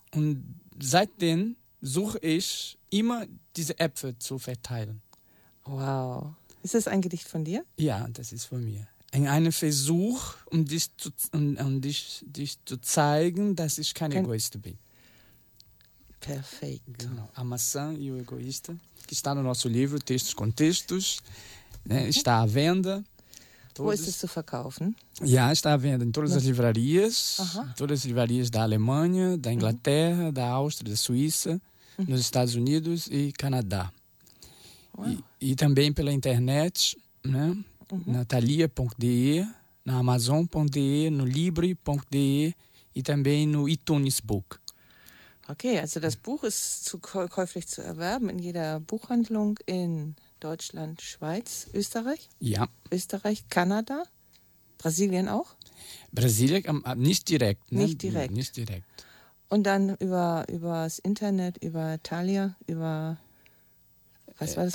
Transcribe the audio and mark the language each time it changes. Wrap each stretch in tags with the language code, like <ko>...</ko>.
<de>Und seitdem suche ich immer diese Äpfel zu verteilen. Wow. Ist das ein Gedicht von dir? Ja, das ist von mir. Ein Versuch, um dich zu zeigen, dass ich kein Egoist bin.</de> <pt>Perfeito.</pt> <de>Genau.</de> <pt>A maçã e o egoísta, que está no nosso livro Textos com Textos, né? Está à venda.</pt> <de>Todos. Wo ist es zu verkaufen?</de> <pt>Ja, está à venda em todas as livrarias. Uh-huh. Todas as livrarias da Alemanha, da Inglaterra, uh-huh, da Áustria, da Suíça, nos Estados Unidos e Canadá. Wow. E também pela internet, né? Uhum. Na thalia.de, na amazon.de, no libri.de e também no iTunes Book.</pt> <de>Ok, also das Buch ist käuflich zu erwerben in jeder Buchhandlung in Deutschland, Schweiz, Österreich? Ja. Österreich, Kanada, Brasilien auch? Brasilien, nicht direkt. Ne? Nicht direkt. Nicht direkt. Und dann über das Internet, über Thalia, über was war das?</de>